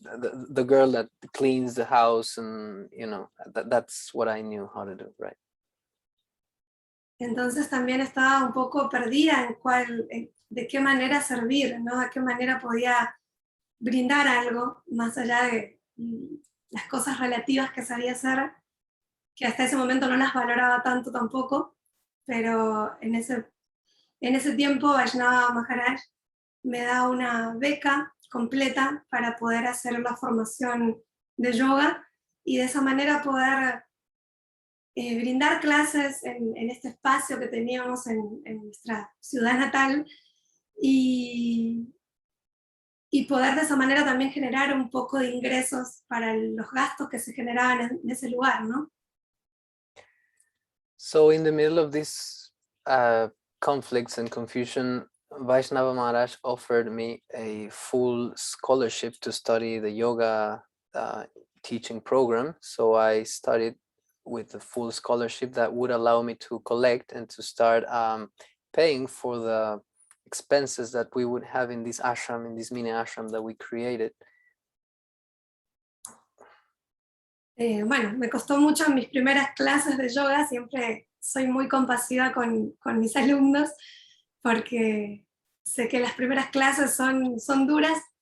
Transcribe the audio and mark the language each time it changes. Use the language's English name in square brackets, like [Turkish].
[English] The girl that cleans the house, and you know that's what I knew how to do, right? [Spanish] Entonces también estaba un poco perdida de qué manera servir, ¿no? De qué manera podía brindar algo más allá de las cosas relativas que sabía hacer, que hasta ese momento no las valoraba tanto tampoco, pero en ese tiempo Vaishnava Maharaj me da una beca completa para poder hacer la formación de yoga y de esa manera poder brindar clases en este espacio que teníamos en nuestra ciudad natal y poder de esa manera también generar un poco de ingresos para los gastos que se generaban en ese lugar, ¿no? [English] So in the middle of these conflicts and confusion, Vaishnava Maharaj offered me a full scholarship to study the yoga teaching program. So I studied with a full scholarship that would allow me to collect and to start paying for the expenses that we would have in this ashram, in this mini ashram that we created. [Spanish] Bueno, me costó mucho en mis primeras clases de yoga, siempre soy muy compasiva con mis alumnos, porque sé que las primeras clases son duras,